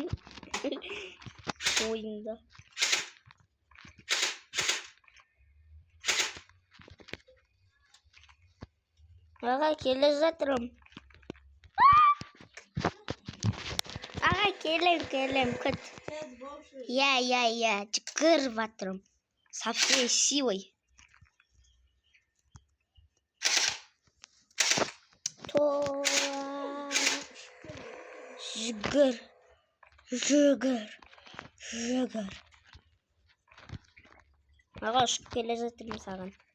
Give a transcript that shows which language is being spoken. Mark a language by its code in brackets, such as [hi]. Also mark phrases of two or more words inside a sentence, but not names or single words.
[kk] Ойында. Аға, келе жатырым. Аға, келем, күт. Я, жүгіріп атырым. [ru] Со всей силой. [kk] Жүгір. Аға, ұшып келе жатырым саған.